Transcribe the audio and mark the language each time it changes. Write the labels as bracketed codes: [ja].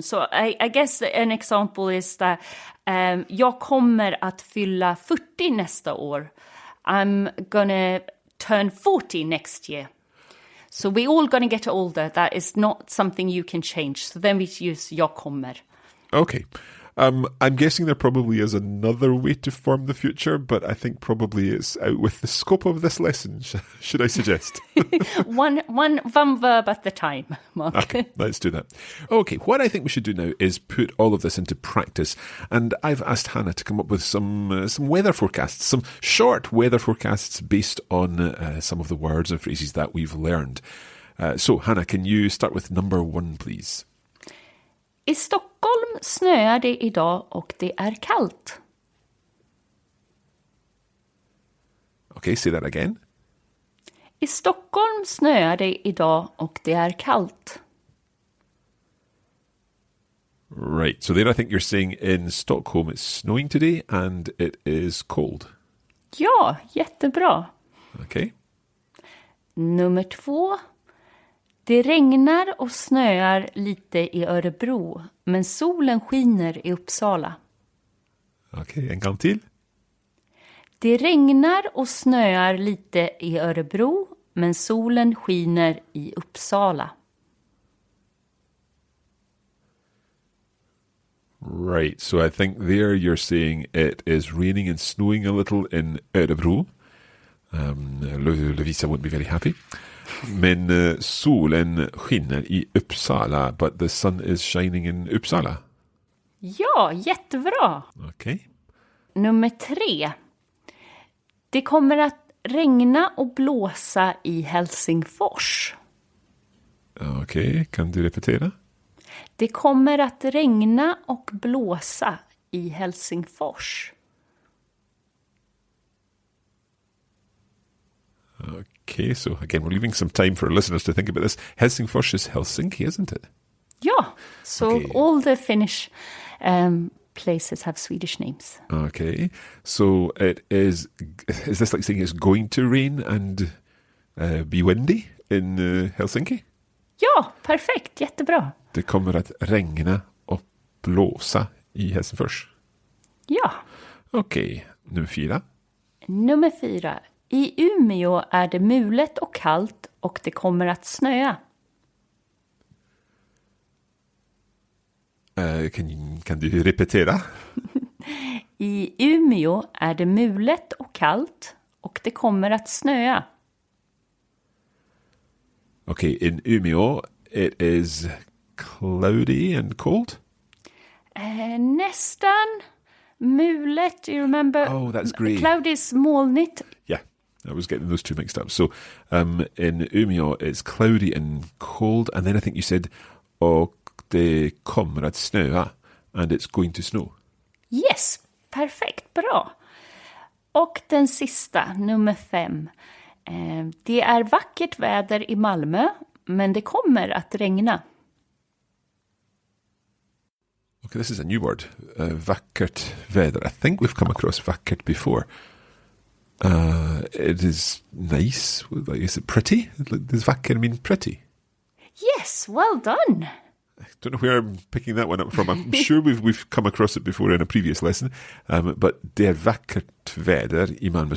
[en] So I guess an example is that jag kommer att fylla 40 nästa år. I'm gonna turn 40 next year. So we're all going to get older. That is not something you can change. So then we use jag kommer. Okay. I'm guessing there probably is another way to form the future, but I think probably it's out with the scope of this lesson, should I suggest? one verb at the time, Mark. Okay, let's do that. Okay, what I think we should do now is put all of this into practice. And I've asked Hannah to come up with some weather forecasts, some short weather forecasts based on some of the words and phrases that we've learned. So, Hannah, can you start with number 1, please? [sv] I Stockholm snöar det idag och det är kallt. [en] Okay, say that again. [sv] I Stockholm snöar det idag och det är kallt. [en] Right, so there I think you're saying in Stockholm it's snowing today and it is cold. [sv] Ja, jättebra. [en] Okay. [sv] Nummer 2. Det regnar och snöar lite i Örebro, men solen skiner i Uppsala. Okej, en gång till. Det regnar och snöar lite i Örebro, men solen skiner i Uppsala. [en] Right, so I think there you're saying it is raining and snowing a little in Örebro. Lovisa won't be very happy. Men solen skiner i Uppsala, but the sun is shining in Uppsala. [sv] Ja, jättebra. Okej. Nummer 3. Det kommer att regna och blåsa i Helsingfors. Okej, kan du repetera? Det kommer att regna och blåsa i Helsingfors. [en] Okay, so again, we're leaving some time for our listeners to think about this. Helsingfors is Helsinki, isn't it? Ja, so Okay. all the Finnish places have Swedish names. Okay, so it is this like saying it's going to rain and be windy in Helsinki? [sv] Ja, perfekt, jättebra. Det kommer att regna och blåsa i Helsingfors. Ja. Okej, nummer 4. Nummer 4. I Umeå är det mulet och kallt och det kommer att snöa. Kan du repetera? I Umeå är det mulet och kallt och det kommer att snöa. [en] Okay, in Umeå it is cloudy and cold. Nästan. Mulet, do you remember? Oh, that's great. Cloud is molnigt. Yeah, I was getting those two mixed up. So in Umeå it's cloudy and cold, and then I think you said och det kommer att snöa, and it's going to snow. [sv] Yes, perfekt, bra. Och den sista, nummer 5. Det är vackert väder i Malmö, men det kommer att regna. [en] Okay, this is a new word. Vackert väder. I think we've come across vackert before. It is nice. Like, is it pretty? Does vacker mean pretty? Yes, well done. I don't know where I'm picking that one up from. I'm sure we've come across it before in a previous lesson. [sv] But det är vackert väder i Malmö.